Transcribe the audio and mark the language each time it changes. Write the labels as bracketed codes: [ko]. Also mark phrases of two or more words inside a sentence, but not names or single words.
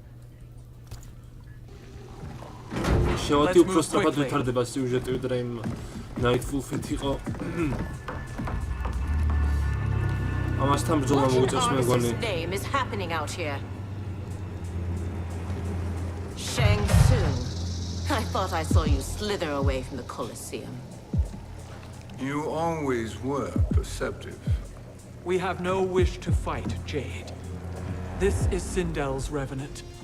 [ka] შევატი უფრო სწრაფად ვითარდება სიუჟეტი ვიდრე იმ Nightwolf-ით იყო. ამასთან ბრძოლა მოუწევს მეგონი. [en] What name is happening out here? Shang Tsung. I thought I saw you slither away from the Colosseum. You always were perceptive. We have no wish to fight, Jade. This is Sindel's revenant.